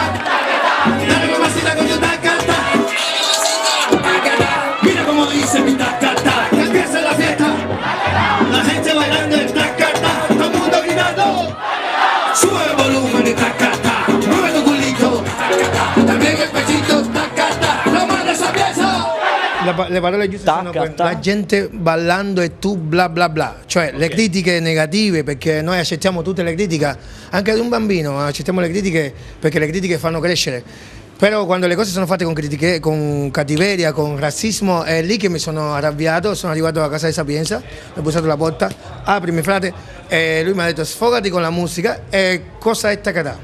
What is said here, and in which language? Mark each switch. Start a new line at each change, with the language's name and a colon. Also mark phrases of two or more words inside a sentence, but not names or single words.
Spanish: Dale mamacita con tu tacatá. Mira cómo dice mi tacatá. Que empiece la fiesta. La gente bailando el tacatá. Todo el mundo gritando. Sube el volumen de tacatá. Mueve tu culito. Tacatá. También el pechito. Tacatá. No mandes a pieza.
Italian: Le parole giuste sono la gente ballando e tu bla bla bla, cioè le critiche negative, perché noi accettiamo tutte le critiche, anche ad un bambino accettiamo le critiche perché le critiche fanno crescere, però quando le cose sono fatte con critiche, con cattiveria, con razzismo, è lì che mi sono arrabbiato, sono arrivato a casa di Sapienza, ho bussato la porta, aprimi frate, e lui mi ha detto sfogati con la musica e cosa è tacatà?